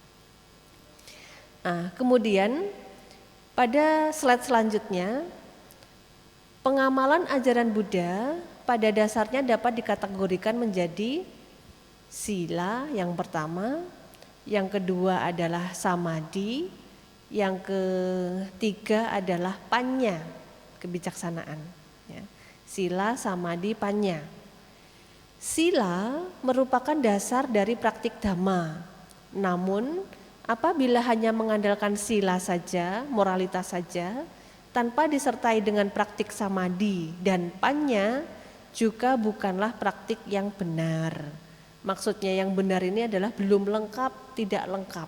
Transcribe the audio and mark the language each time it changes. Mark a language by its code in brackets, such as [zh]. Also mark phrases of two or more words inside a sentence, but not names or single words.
[id] Nah, kemudian pada slide selanjutnya, pengamalan ajaran Buddha pada dasarnya dapat dikategorikan menjadi sila yang pertama, yang kedua adalah samadhi, yang ketiga adalah panya, kebijaksanaan. Ya. [pi] Sila, samadhi, panya. [id] Sila merupakan dasar dari praktik dhamma, namun apabila hanya mengandalkan sila saja, moralitas saja, tanpa disertai dengan praktik samadhi dan panya, juga bukanlah praktik yang benar. Maksudnya yang benar ini adalah belum lengkap, tidak lengkap.